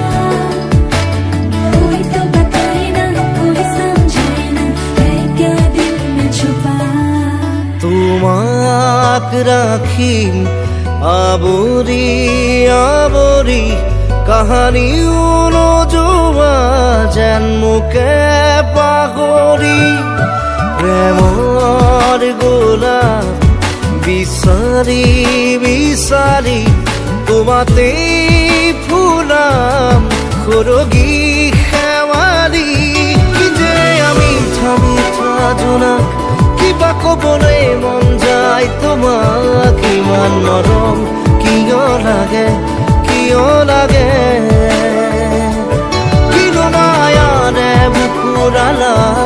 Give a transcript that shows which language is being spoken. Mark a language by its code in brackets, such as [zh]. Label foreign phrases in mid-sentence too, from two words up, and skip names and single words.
[hi] कोई तो बताए ना कोई समझाए ना है क्या दिल में छुपा [as] তোমাক ৰাখিম আবৰি আবৰি কাহানিও নোযোৱা যেন মোকে পাহৰি প্ৰেমৰ গোলাপ বিচাৰি বিচাৰি তোমাতে ফুলাম সৰগী শেৱালি কি যে মিঠা মিঠা জোনাক কিবা ক'বলৈ মন যায় তোমাক ইমান মৰম কিয় লাগে কিনো মায়াৰে বুকুৰ আলাপ